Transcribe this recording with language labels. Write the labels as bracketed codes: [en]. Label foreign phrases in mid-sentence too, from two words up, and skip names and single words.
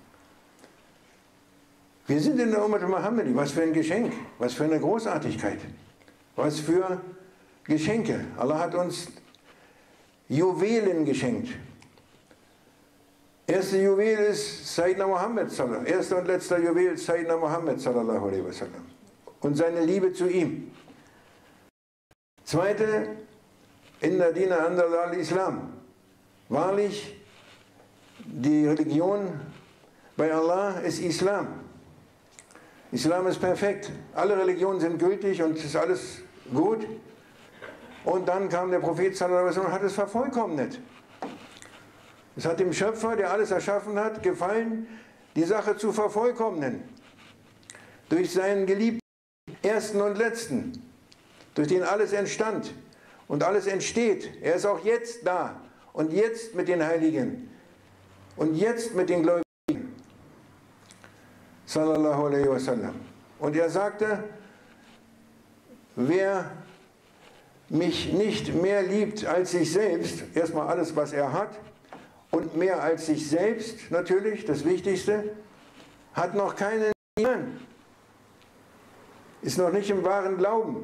[de] Wir sind in der [ar] أمة المحمدي, [de] was für ein Geschenk, was für eine Großartigkeit, was für Geschenke. Allah hat uns Juwelen geschenkt. Erste Juwel ist [ar] سيدنا محمد, [de] erster und letzter Juwel ist [ar] سيدنا محمد صلى الله عليه وسلم [de] und seine Liebe zu ihm. Zweite, [ar] إن الدين الإسلام. [de] Wahrlich, die Religion bei Allah ist Islam. Islam ist perfekt. Alle Religionen sind gültig und es ist alles gut. Und dann kam der Prophet [ar] صلى الله عليه وسلم [de] und hat es vervollkommnet. Es hat dem Schöpfer, der alles erschaffen hat, gefallen, die Sache zu vervollkommnen. Durch seinen geliebten Ersten und Letzten, durch den alles entstand und alles entsteht. Er ist auch jetzt da und jetzt mit den Heiligen und jetzt mit den Gläubigen. [ar] صلى الله عليه وسلم. [de] Und er sagte, wer mich nicht mehr liebt als sich selbst, erstmal alles, was er hat, und mehr als sich selbst, natürlich, das Wichtigste, hat noch keinen Iman, ist noch nicht im wahren Glauben.